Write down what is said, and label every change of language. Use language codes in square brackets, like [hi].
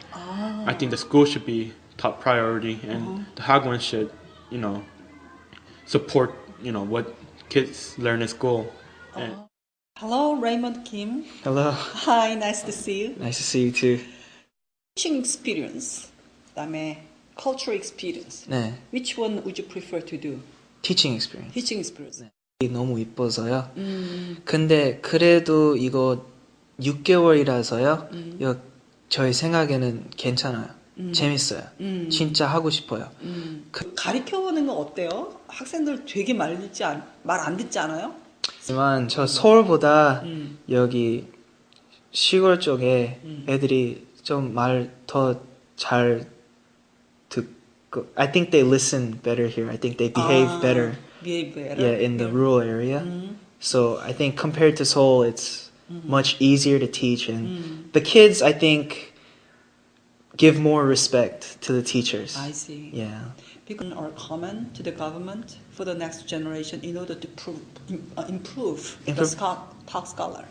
[en] I think the school should be top priority, and the hagwon should support what kids learn in school. Hello, Raymond Kim. Hello. Hi, nice to see you. Nice to see you too. Teaching experience, [ko] 그다음에 [en] cultural experience. [ko] 네. [en] Which one would you prefer to do? Teaching experience. Teaching experience. [ko] 너무 이뻐서요. 근데 그래도 이거 6개월이라서요. 이거 저희 생각에는 괜찮아요. 재밌어요. 진짜 하고 싶어요. 가르쳐보는 건 어때요? 학생들 되게 말 안 듣지 않아요? 하지만 저 서울보다 여기 시골 쪽에 애들이 좀 말 더 잘 듣고 [en] I think they listen better here. I think they behave better. Behave better. Yeah, in the rural area. So I think compared to Seoul, it's much easier to teach, and the kids, I think, give more respect to the teachers. I see. Yeah. People are common to the government for the next generation in order to improve the Talk Scholar.